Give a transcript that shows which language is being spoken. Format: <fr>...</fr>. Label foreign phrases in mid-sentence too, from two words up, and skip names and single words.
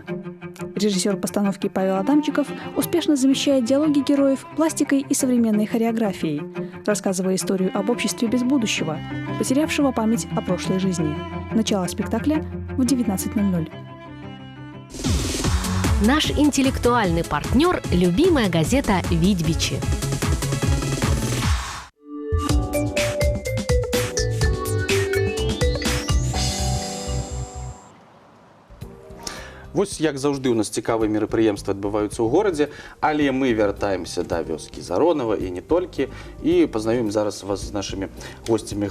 <ru>Режиссер постановки Павел Адамчиков успешно замещает диалоги героев пластикой и современной хореографией, рассказывая историю об обществе без будущего, потерявшего память о прошлой жизни. Начало спектакля в 19:00. Наш интеллектуальный партнер – любимая газета «Видбичи».</ru> <be>Вось як заўжды у нас цікавыя мерапрыемствы адбываюцца ў горадзе, але мы вяртаемся да вёскі Заронова і не толькі, і пазнаёмім зараз вас з нашымі госцямі.</be>